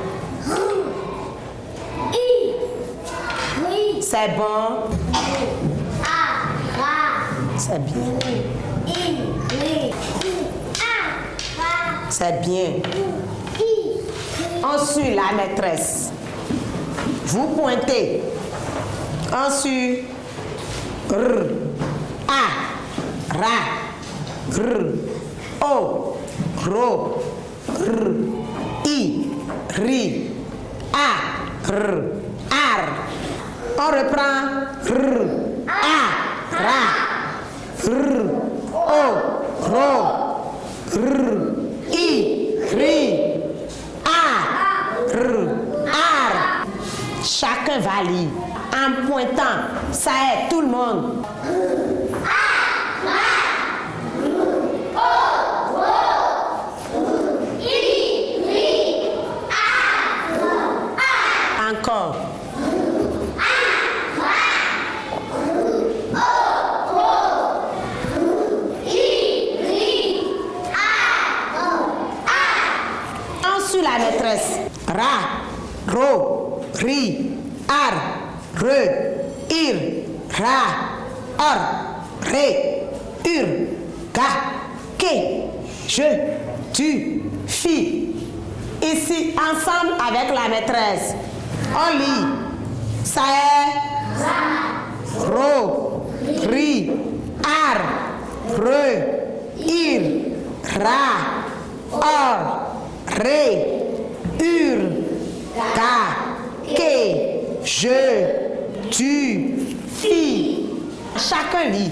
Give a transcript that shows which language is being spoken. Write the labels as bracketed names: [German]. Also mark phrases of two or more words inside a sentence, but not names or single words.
[French] C'est bon. C'est bien. C'est bien. On suit la maîtresse. Vous pointez. On suit. R. A. Ra. R. O. Ro. R. I. Ri. A. R. Ar. On reprend. R. A. Ra. R. O. Ro. R. I. Ri. A. R. Ar. Chacun va lire. En pointant, ça aide tout le monde. Encore. On suit la maîtresse. Ra, ro, ri, ar, re, ir, ra, or, ré, ur, ga, ke, je, tu, fi. Ici, ensemble avec la maîtresse. On lit. Ça est. Ro, ri, ar, re, ir, ra, or, ré, ur, ga, ke, je, tu, fi. Chacun lit.